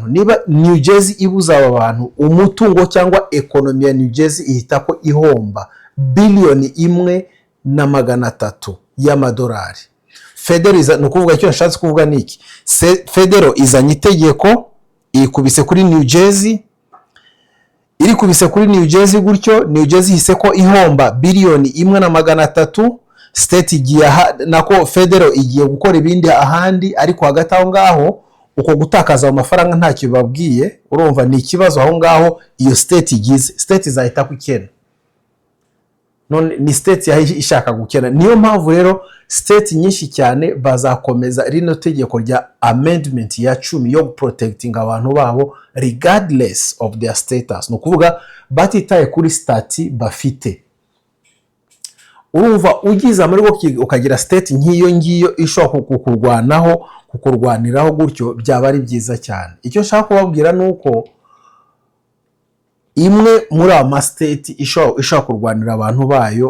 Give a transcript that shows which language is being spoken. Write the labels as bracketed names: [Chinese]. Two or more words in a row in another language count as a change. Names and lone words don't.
[Kinyarwanda] Niba New Jersey ibuza abo bantu, umutungo cyangwa ekonomi ya New Jersey ihita ko ihomba billion 1.3 y'amadolari. Federal nukuvuga icyo nashatse kuvuga niki, federal izanye itegeko ikubise kuri New Jersey, iri kubise kuri New Jersey gutyo New Jersey hise ko ihomba billion 1.3. State igiye nako federal igiye gukora ibindi ahandi, ariko hagati aho ngaho uko gutakaza amafaranga ntacyo babwiye. Urumva ni ikibazo aho ngaho iyo state igize. State izahita kukena, none ni state ishaka gukena. Niyo mpamvu rero state nyinshi cyane bazakomeza rino tegeko rya amendment ya 10 yo protecting abantu babo [English] regardless of their status. [Kinyarwanda] No kuvuga batitaye kuri state bafite. Urumva ugize amarigo ukagira state nk'iyo ngiyo ishobora kukurwaniraho gutyo, byaba ari byiza cyane. Icyo nshaka kubabwira nuko imwe muri ama state ishobora kurwanira abantu bayo.